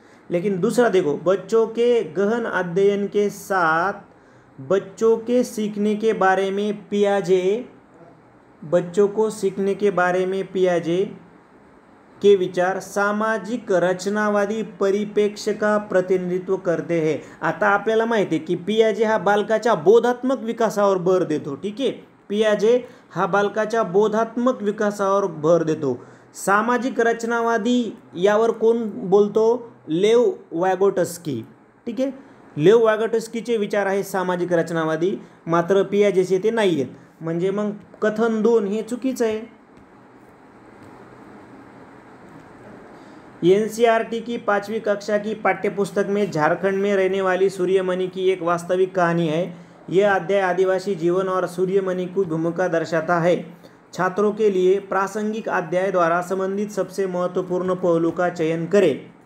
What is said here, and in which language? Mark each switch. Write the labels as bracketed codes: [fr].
[hi] लेकिन दूसरा देखो, बच्चों के गहन अध्ययन के साथ बच्चों के सीखने के बारे में पियाजे, बच्चों को सीखने के बारे में पियाजे के विचार सामाजिक रचनावादी परिप्रेक्ष्य का प्रतिनिधित्व करते हैं। [mr] आता आपल्याला माहिती आहे की पियाजे हा बालकाच्या बोधात्मक विकासावर भर देतो। ठीक आहे, पियाजे हा बालकाच्या बोधात्मक विकासावर भर देतो। सामाजिक रचनावादी यावर कोण बोलतो? लेव वॅगोटस्की। ठीक आहे, लेव वॅगोटस्कीचे विचार आहे सामाजिक रचनावादी, मात्र पियाजेचे ते नाही आहेत। म्हणजे मग कथन 2 हे चुकीचं आहे। [hi] एनसीईआरटी की 5वीं कक्षा की पाठ्यपुस्तक में झारखंड में रहने वाली सूर्यमणि की एक वास्तविक कहानी है। यह अध्याय आदिवासी जीवन और सूर्यमणि की भूमिका दर्शाता है। छात्रों के लिए प्रासंगिक अध्याय द्वारा संबंधित सबसे महत्वपूर्ण पहलू का चयन करें।